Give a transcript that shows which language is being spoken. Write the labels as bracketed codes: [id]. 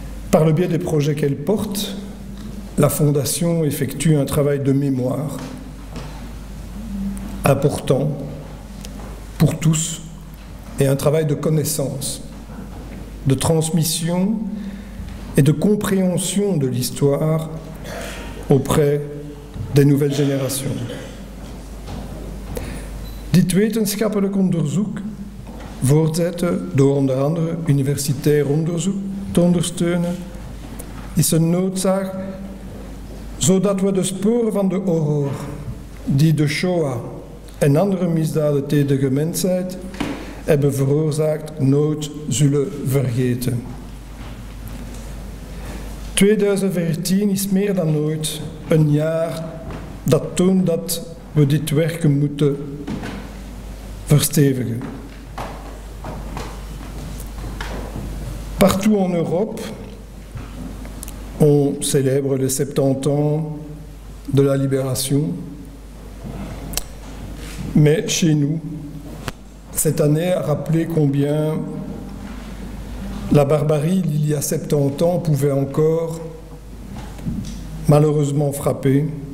[fr] Par le biais des projets qu'elle porte, la Fondation effectue un travail de mémoire important pour tous et un travail de connaissance, de transmission et de compréhension de l'histoire auprès des nouvelles générations. [nl] Dit wetenschappelijk onderzoek, voortzetten door onder andere universitair onderzoek te ondersteunen, is een noodzaak zodat we de sporen van de horror die de Shoah en andere misdaden tegen de mensheid hebben veroorzaakt nooit zullen vergeten. 2014 is meer dan ooit een jaar dat toont dat we dit werken moeten verstevigen. [fr] Partout en Europe, on célèbre les 70 ans de la libération, mais chez nous, cette année a rappelé combien la barbarie d'il y a 70 ans pouvait encore malheureusement frapper.